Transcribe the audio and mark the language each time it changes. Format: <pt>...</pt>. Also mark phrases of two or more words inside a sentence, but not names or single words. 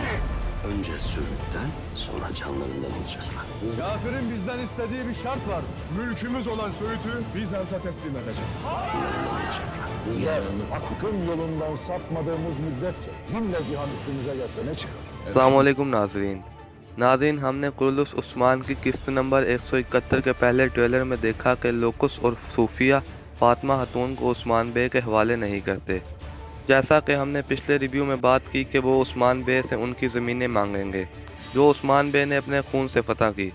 <tr>Önce sürükten sonra canlarından olacaklar. Kafirin bizden istediği bir şart var. Mülkümüz olan Söğüt'ü Bizans'a teslim edeceğiz. Bizler hakkın yolundan sapmadığımız müddetçe cümle cihan üstümüze gelse ne çıkar?</tr> <hi>अस्सलामुअलैकुम नाजरीन हमने कुरलुस उस्मान की किस्त नंबर 171 के पहले ट्रेलर में देखा कि लोकुस और सूफिया फातिमा खातून को उस्मान बे के हवाले नहीं करते, जैसा कि हमने पिछले रिव्यू में बात की कि वो उस्मान बे से उनकी ज़मीनें मांगेंगे जो उस्मान बे ने अपने खून से फतह की।</hi>